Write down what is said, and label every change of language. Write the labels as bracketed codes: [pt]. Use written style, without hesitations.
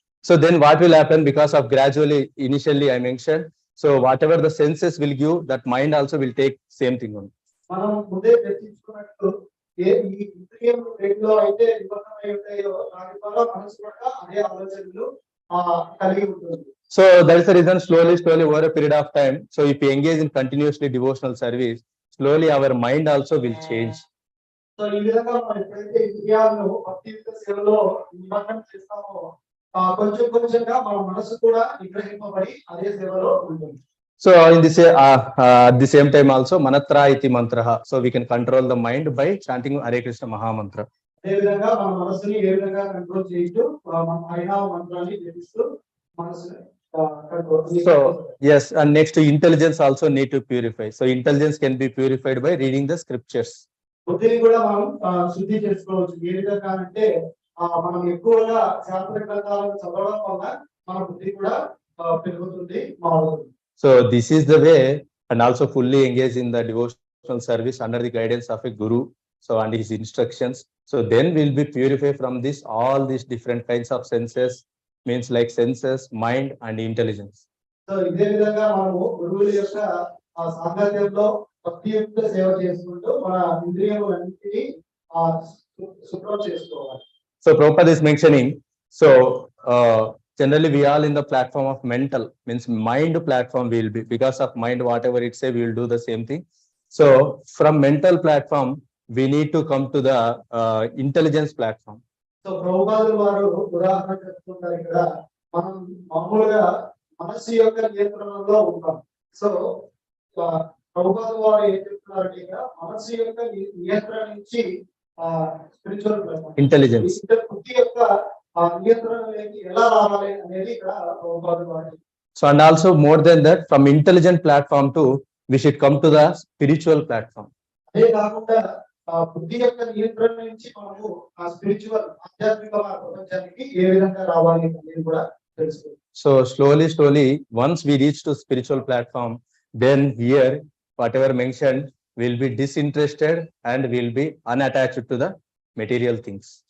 [en] So then what will happen, because of gradually, initially I mentioned, so whatever the senses will give, that mind also will take same thing on. [te] మనం ముందే చర్చించుకున్నట్టు ఈ ఇంద్రియం రేట్లో అయితే నిబద్ధమై ఉంటాయో దాని ద్వారా మనసు కూడా అదే ఆలోచనలు కలిగి ఉంటుంది. [en] So that is the reason slowly over a period of time, so if we engage in continuously devotional service, slowly our mind also will change. [te] So ఈ విధంగా మనం ఎప్పుడైతే ఇంద్రియాలను భక్తియుక్త సేవలో నిమగ్నం చేస్తామో కొంచెం కొంచెంగా మన మనసు కూడా నిగ్రహింపబడి అదే సేవలో ఉంటుంది. [en] So in this at the same time also manatra iti mantra, so we can control the mind by chanting Hare Krishna Maha Mantra. [te] అదే విధంగా మన మనసుని ఏ విధంగా కంట్రోల్ చేయొచ్చు, మన హరినామ మంత్రాన్ని జపిస్తూ మనసుని [en] So yes, and next intelligence also need to purify. So intelligence can be purified by reading the scriptures. [te] బుద్ధిని కూడా మనం శుద్ధి చేసుకోవచ్చు. ఏ విధంగా అంటే మనం ఎక్కువగా శాస్త్ర గ్రంథాలను చదవడం వల్ల మన బుద్ధి కూడా పెరుగుతుంది, మారుతుంది. [en] So this is the way, and also fully engage in the devotional service under the guidance of a guru, so and his instructions. So then we'll be purified from this all these different kinds of senses, means like senses, mind and intelligence. [te] So ఇదే విధంగా మనము గురువుల యొక్క సాంగత్యంలో భక్తియుక్త సేవ చేసుకుంటూ మన ఇంద్రియములన్నిటినీ శుభ్రం చేసుకోవాలి. [en] So Prabhupada is mentioning, so generally we are in the platform of mental, means mind platform will be, because of mind whatever it say we will do the same thing. So from mental platform we need to come to the intelligence platform. [te] So ప్రభుపాదులు వారు ఉదాహరణ చెప్తుంటారు ఇక్కడ, మనం మామూలుగా మనస్సు యొక్క నియంత్రణలో ఉంటాం. సో ప్రభుపాదులు వారు ఏం చెప్తున్నారంటే ఇక్కడ మనస్సు యొక్క నియంత్రణ నుంచి స్పిరిచువల్ [en] intelligence, [te] బుద్ధి యొక్క నియంత్రణలోకి ఎలా రావాలి అనేది ఇక్కడ ప్రభుపాదులు వారు. [en] So and also more than that, from intelligent platform to we should come to the spiritual platform. [te] అదే కాకుండా బుద్ధి యొక్క నియంత్రణ నుంచి మనము స్పిరిచువల్ ఆధ్యాత్మిక ప్రపంచానికి ఏ విధంగా రావాలి అనేది కూడా తెలుసుకోవాలి. [en] So slowly once we reach to spiritual platform, then here whatever mentioned will be disinterested and will be unattached to the material things.